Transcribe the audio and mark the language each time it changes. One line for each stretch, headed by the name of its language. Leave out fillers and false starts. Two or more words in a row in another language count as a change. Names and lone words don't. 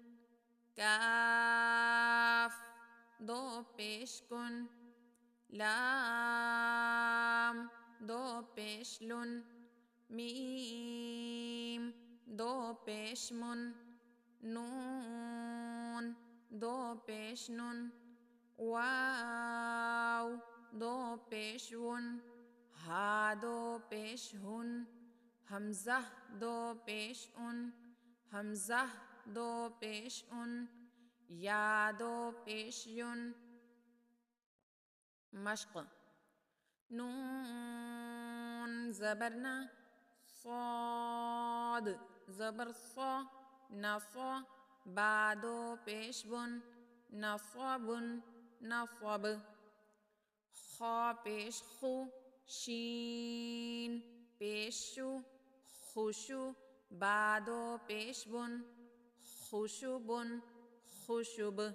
Urdu: کاف دو پیش کن، لام دو پیش لن، میم دو پیش من، نون دو پیش نن، واو دو پیش ون، ہا دو پیش ہن، حمزہ دو پیش ان، حمزہ دو پیش ان، یا دو پیش ین۔ مشق: نون زبر ن، صاد زبر صا، نصا، با دو پیش بن، نصب نصب، خا پیش خو، شین پیش شو، خوشو، با دو پیش بن، خوشب خوشب،